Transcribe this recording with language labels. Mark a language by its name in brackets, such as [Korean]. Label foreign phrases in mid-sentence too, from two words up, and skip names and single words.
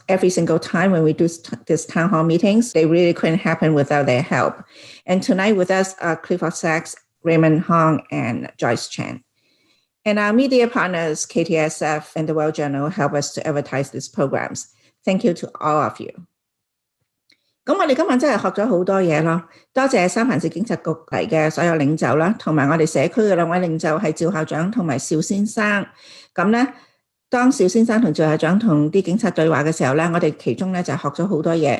[English] Every single time when we do these town hall meetings, they really couldn't happen without their help. And tonight with us are Clifford Sachs, Raymond Hong, and Joyce Chan. And our media partners, KTSF and the World Journal, help us to advertise these programs. Thank you to all of you. [Cantonese] 咁我哋今晚真係學咗好多嘢咯，多謝三藩市警察局嚟嘅所有領袖啦，同埋我哋社區嘅兩位領袖係趙校長同埋邵先生。咁咧，當邵先生同趙校長同啲警察對話嘅時候咧，我哋其中咧就學咗好多嘢。